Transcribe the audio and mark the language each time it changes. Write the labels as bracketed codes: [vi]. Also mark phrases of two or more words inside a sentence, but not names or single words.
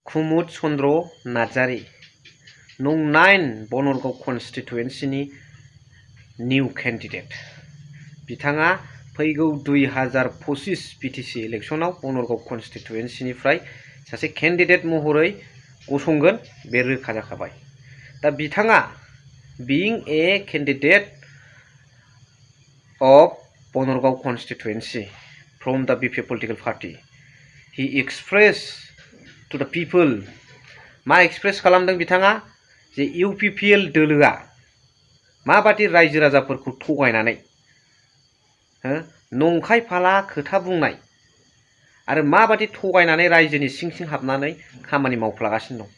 [brx] कुमुद चन्द्र नार्जारी नं 9 बनरगाव कन्स्टिटुएन्सिनि निउ केन्डिडेट बिथाङा फैगौ 2025 बिटिसि इलेक्शनाव बनरगाव कन्स्टिटुएन्सिनिफ्राय सासे केन्डिडेट महरै गसंगोन बे रोखा जाखाबाय। दा बिथाङा [en] being a candidate of बनरगाव constituency from the BPF political party, he expressed to the people [brx] मा एक्सप्रेस खालामदों बिथाङा जे UPPL दोलोआ माबादि रायजो राजाफोरखौ थगायनानै नंखाय फाला खोथा बुंनाय आरो माबादि थगायनानै रायजोनि सिं सिं हाबनानै खामानि मावफ्लागासिनो दं।